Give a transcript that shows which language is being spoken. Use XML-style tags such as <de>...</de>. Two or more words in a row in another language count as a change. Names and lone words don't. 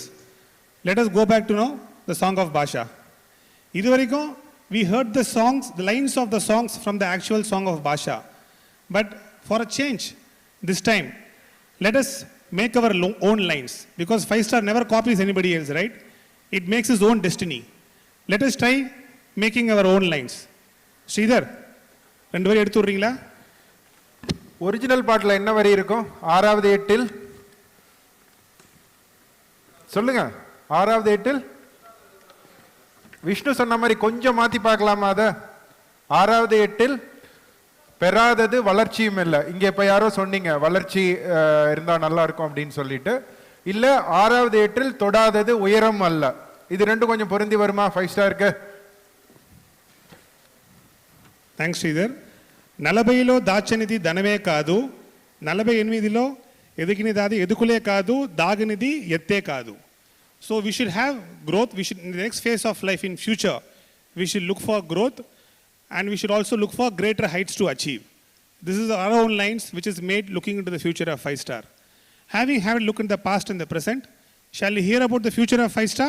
<en>Let us go back to know the song of Basha. Iduvariko, we heard the songs, the lines of the songs from the actual song of Basha. But for a change, this time, let us make our own lines, because 5-star never copies anybody else, right? It makes its own destiny. Let us try making our own lines.</en> <ta>Sridhar, 2 வரி எடுத்து விடுறீங்களா? ஒரிஜினல் பாட்டில் என்ன வரி இருக்கும்? 6வது 8ல் சொல்லுங்க. 6வது 8ல் விஷ்ணு சொன்ன மாதிரி கொஞ்சம் மாற்றி பார்க்கலாமா? அதை 6வது 8ல் பெறாதது வளர்ச்சியும் இல்லை. இங்கே இப்போ யாரோ சொன்னீங்க வளர்ச்சி இருந்தால் நல்லா இருக்கும் அப்படின்னு சொல்லிட்டு. இல்லை 6வது 8ல் தொடாதது உயரம் அல்ல. இது ரெண்டும் கொஞ்சம் பொருந்தி வருமா 5-ஸ்டாருக்கு?</ta> <te>థ్యాంక్స్ శ్రీధర్. 40లో దాచనిది ధనమే కాదు, 48లో ఎదిగినది ఎదుకులే కాదు, దాగినది ఎత్తే కాదు.</te> <en>So we should have growth. We should, in the next phase of life in future, we should look for growth, and we should also look for greater heights to achieve. This is our own lines which is made looking into the future of 5-star. Having had a look in the past and the present, shall we hear about the future of 5-star?</en>